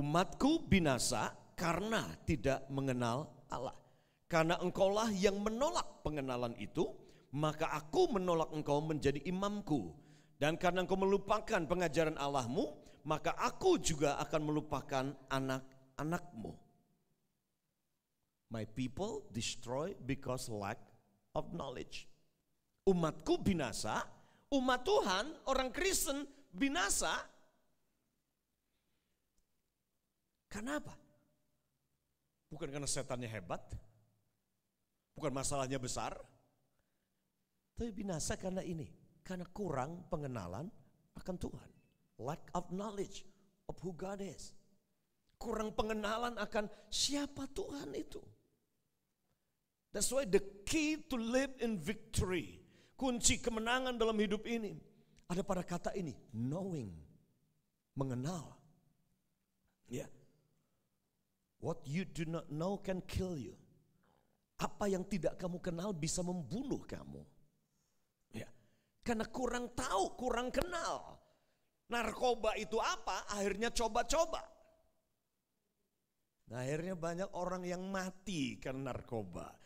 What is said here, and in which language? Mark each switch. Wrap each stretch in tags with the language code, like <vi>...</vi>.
<id>Umatku binasa karena tidak mengenal Allah. Karena engkaulah yang menolak pengenalan itu, maka aku menolak engkau menjadi imamku. Dan karena engkau melupakan pengajaran Allahmu, maka aku juga akan melupakan anak-anakmu.</id> <en>My people destroy because lack of knowledge.</en> <id>Umatku binasa, umat Tuhan, orang Kristen binasa. Karena apa? Bukan karena setannya hebat, bukan masalahnya besar, tapi binasa karena ini, karena kurang pengenalan akan Tuhan.</id> <en>Lack of knowledge of who God is.</en> <id>Kurang pengenalan akan siapa Tuhan itu.</id> <en>That's why the key to live in victory,</en> <id>kunci kemenangan dalam hidup ini ada pada kata ini, knowing, mengenal. Ya.</id> <en>What you do not know can kill you.</en> <id>Apa yang tidak kamu kenal bisa membunuh kamu. Ya. Karena kurang tahu, kurang kenal. Narkoba itu apa? Akhirnya coba-coba. Nah, akhirnya banyak orang yang mati karena narkoba.</id>